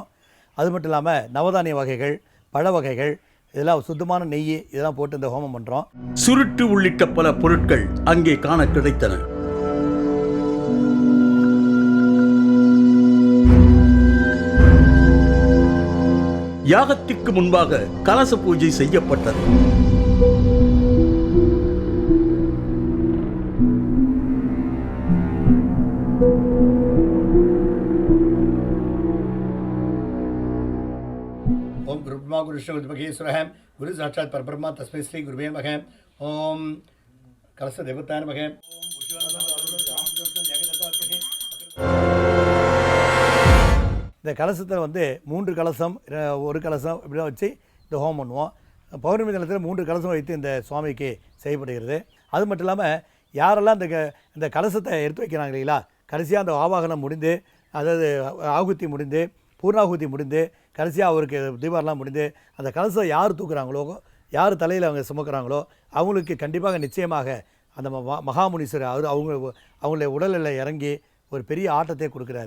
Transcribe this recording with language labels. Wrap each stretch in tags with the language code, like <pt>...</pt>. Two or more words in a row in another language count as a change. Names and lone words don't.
<ta>அது மட்டும் இல்லாமல் நவதானிய வகைகள், பழ வகைகள், இதெல்லாம் சுத்தமான நெய் இதெல்லாம் போட்டு இந்த ஹோமம் பண்ணுறோம். சுருட்டு உள்ளிட்ட பல பொருட்கள் அங்கே காண கிடைத்தன. யாகத்திற்கு முன்பாக கலச பூஜை செய்யப்பட்டது.</ta> <sa>ओम गुरुब्रह्मा गुरुविष्णु गुरुमहेश्वरः गुरु साक्षात् परब्रह्मा तस्मै श्री गुरुवे नमः. ओम कलश देवताय नमः.</sa> <ta>இந்த கலசத்தில் வந்து 3 கலசம் 1 கலசம் இப்படிலாம் வச்சு இந்த ஹோமம் பண்ணுவோம். பௌர்ணமி தினத்தில் 3 கலசம் வைத்து இந்த சுவாமிக்கு செய்யப்படுகிறது. அது மட்டும் இல்லாமல் யாரெல்லாம் இந்த கலசத்தை எடுத்து வைக்கிறாங்க இல்லைங்களா, கடைசியாக அந்த ஆவாகனம் முடிந்து, அதாவது ஆகுத்தி முடிந்து, பூர்ணாகுதி முடிந்து, கடைசியாக அவருக்கு தீபாவளிலாம் முடிந்து அந்த கலசம் யார் தூக்குறாங்களோ, யார் தலையில் அவங்க சுமக்கிறாங்களோ அவங்களுக்கு கண்டிப்பாக நிச்சயமாக அந்த மகாமுனீஸ்வரர் அவங்களுடைய உடலில் இறங்கி ஒரு பெரிய ஆட்டத்தை கொடுக்குறாரு.</ta>